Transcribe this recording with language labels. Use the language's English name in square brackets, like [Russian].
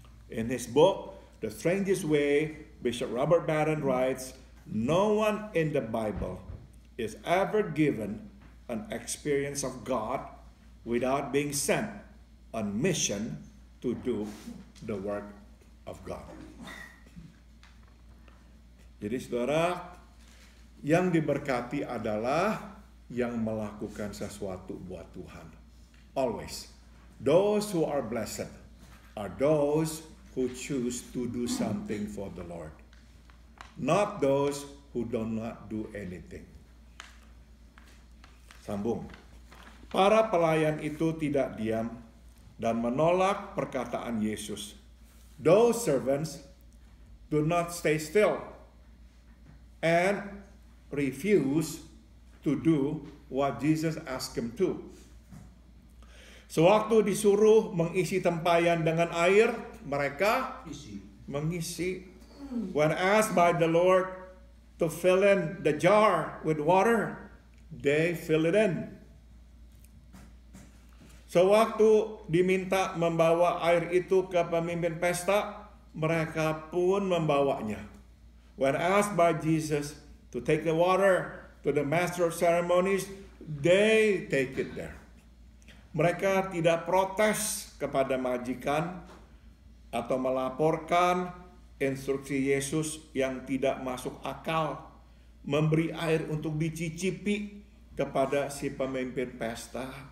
[English] In his book, The Strangest Way, Bishop Robert Barron writes, no one in the Bible is ever given an experience of God without being sent on mission to do the work of God. [Indonesian] Jadi saudara, yang diberkati adalah yang melakukan sesuatu buat Tuhan. [English] Always. Those who are blessed are those who choose to do something for the Lord. Not those who do not do anything. [Indonesian] Sambung. Para pelayan itu tidak diam dan menolak perkataan Yesus. [English] Those servants do not stay still and refuse to do what Jesus asked them to. [Indonesian] Sewaktu disuruh mengisi tempayan dengan air, mereka mengisi. [English] When asked by the Lord to fill in the jar with water, they fill it in. [Indonesian] Sewaktu diminta membawa air itu ke pemimpin pesta, mereka pun membawanya. [English] When asked by Jesus to take the water to the master of ceremonies, they take it there. [Indonesian] Mereka tidak protes kepada majikan atau melaporkan instruksi Yesus yang tidak masuk akal, memberi air untuk dicicipi kepada si pemimpin pesta.